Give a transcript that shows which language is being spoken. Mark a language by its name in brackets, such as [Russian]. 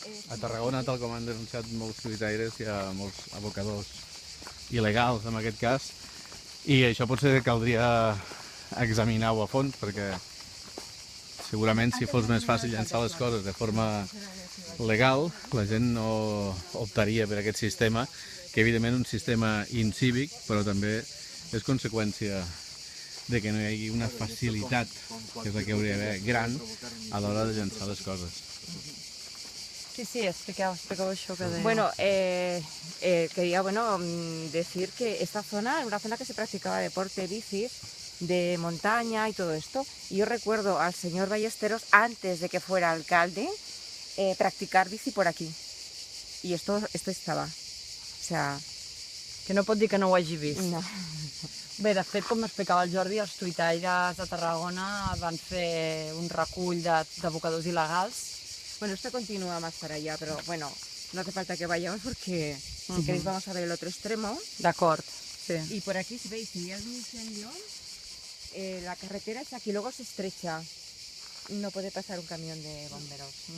[Catalan] a Tarragona, tal com han denunciat molts tuitaires, hi ha molts abocadors il·legals en aquest cas, i això potser caldria examinar-ho a fons, perquè segurament si fos més fàcil llançar les coses de forma legal, la gent no optaria per aquest sistema, que evidentment és un sistema incívic, però també és conseqüència de que no hi hagi una facilitat, que és la que hauria d'haver, gran, a l'hora de llançar les coses. Sí, expliqueu això que deia. [Spanish] Bueno, quería decir que esta zona era una zona que se practicaba deporte, bicis, de montaña y todo esto. Y yo recuerdo al señor Ballesteros, antes de que fuera alcalde, practicar bici por aquí. Y esto estaba. O sea... [Catalan] Que no pot dir que no ho hagi vist. No. Bé, de fet, com m'explicava el Jordi, els tuitaires de Tarragona van fer un recull d'abocadors il·legals. [Spanish] Bueno, esto continúa más para allá, pero bueno, no hace falta que vayamos porque si queréis vamos a ver el otro extremo. [Catalan] D'acord, sí. [Spanish] Y por aquí, si veis, si ya el incendio, la carretera es aquí, luego se estrecha. No puede pasar un camión de bomberos.